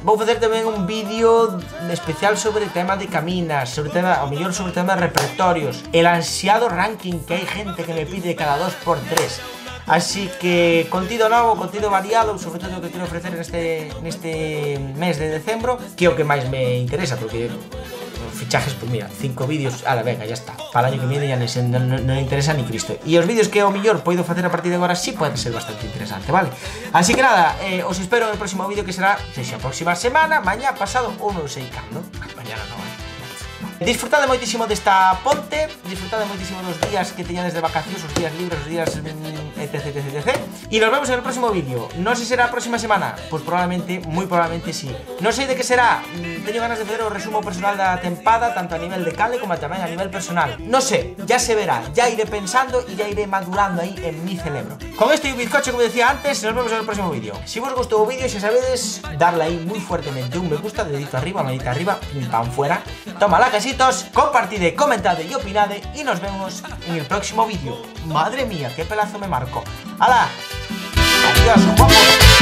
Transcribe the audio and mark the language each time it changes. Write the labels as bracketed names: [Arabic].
[Galician] Vou facer tamén un vídeo especial sobre o tema de caminas, sobre o tema, ao mellor sobre o tema de repertorios, [Spanish] el ansiado ranking [Galician] que hai gente que me pide cada 2x3. Así que contido novo, contido variado, sobre todo o que quero ofrecer neste mes de decembro, que é o que máis me interesa, porque fichajes, [Spanish] pues mira, 5 vídeos, ala, venga, ya está. Para el año que viene ya non interesa ni Cristo. [Galician] E os vídeos que ao mellor poido facer a partir de agora sí poden ser bastante interesante, vale? Así que nada, os espero [Spanish] en el próximo vídeo, [Galician] que será, sexa a próxima semana, mañá, pasado ou non sei cando. [Spanish] Mañana non, [Galician] Disfrutade moitísimo desta ponte, disfrutade moitísimo dos días que teñades de vacacións, os días libres, os días etc. E nos vemos [Spanish] en el próximo vídeo. [Galician] Non sei se será a próxima semana, pois probablemente, moi probablemente sí. Non sei de que será, teño ganas de facer o resumo personal da tempada, tanto a nivel de cale como tamén a nivel personal. Non sei, ya se verá, ya iré pensando e ya iré madurando aí [Spanish] en mi cerebro. Con esto y un bizcocho, como decía antes, nos vemos en el próximo vídeo. Si vos gustó el vídeo, ya sabedes, darle ahí muy fuertemente un me gusta, dedito arriba, manita arriba, pim pam fuera. Toma la casitos, compartid, comentad y opinad y nos vemos en el próximo vídeo. Madre mía, qué pelazo me marco. ¡Hala! Adiós, guapos.